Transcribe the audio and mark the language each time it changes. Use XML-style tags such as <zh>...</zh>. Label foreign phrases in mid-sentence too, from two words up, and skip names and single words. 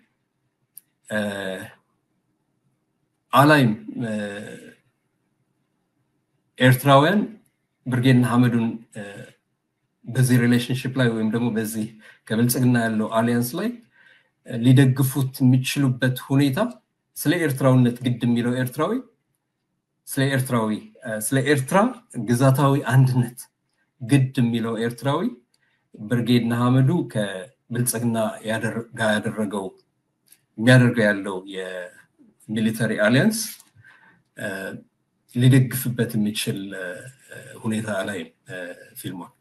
<am>አላይም ኤርትራውያን ብርጌድና ሐመዱን በዚህ ሪሌሽንሺፕ ላይ ወይም ደግሞ በዚህ ከብልጽግና ያለው አሊያንስ ላይ ሊደግፉት የሚችሉበት ሁኔታ ስለ ኤርትራውነት ግድ የሚለው ኤርትራዊ ስለ ኤርትራ ግዛታዊ አንድነት ግድ የሚለው ኤርትራዊ ብርጌድና ሐመዱ ብልጽግና ያደረገው የሚያደርገው ያለው</am> <en>military alliance</en> <am>ሊደግፍበት የሚችል ሁኔታ ላይ ፊልሙ</am>